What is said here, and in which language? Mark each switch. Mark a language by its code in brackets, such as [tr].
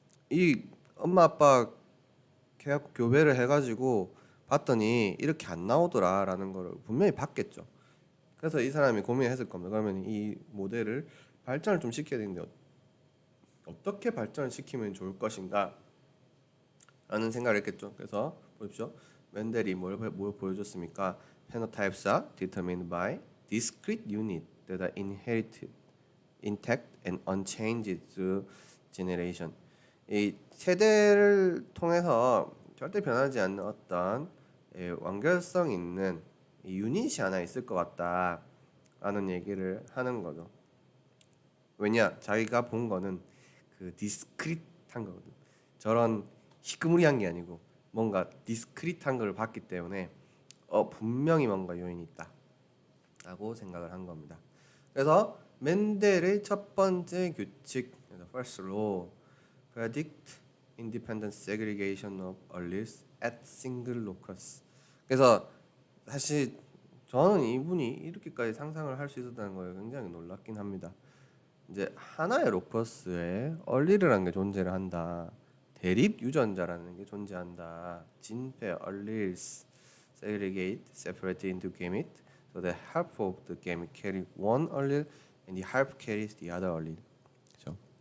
[ko] 이 엄마 아빠 계약 교배를 해가지고 봤더니 이렇게 안 나오더라라는 거를 분명히 봤겠죠. 그래서 이 사람이 고민했을 겁니다. 그러면 이 모델을 발전을 좀 시켜야 되는데 어떻게 발전을 시키면 좋을 것인가? 라는 생각을 했겠죠. 그래서 보십시오. 멘델이 뭘 보여줬습니까? [en] Phenotypes are determined by discrete units that are inherited, intact and unchanged through generation. [ko] 이 세대를 통해서 절대 변하지 않는 어떤 완결성 있는 유닛이 하나 있을 것 같다라는 얘기를 하는 거죠. 왜냐? 자기가 본 거는 그 디스크릿한 거거든. 저런 희끄무리한 게 아니고 뭔가 디스크릿한 걸 봤기 때문에 분명히 뭔가 요인이 있다라고 생각을 한 겁니다. 그래서 멘델의 첫 번째 규칙, [en] first law, predict independent segregation of alleles at single locus. [ko] 그래서 사실 저는 이분이 이렇게까지 상상을 할 수 있었다는 거에 굉장히 놀랍긴 합니다. 이제 하나의 로커스에 얼리르라는 게 존재를 한다. 대립 유전자라는 게 존재한다. [en] 진페 alleles segregate, separated into gamete, so that half of the gamete carry one allele and the half carries the other allele. [ko] 그렇죠?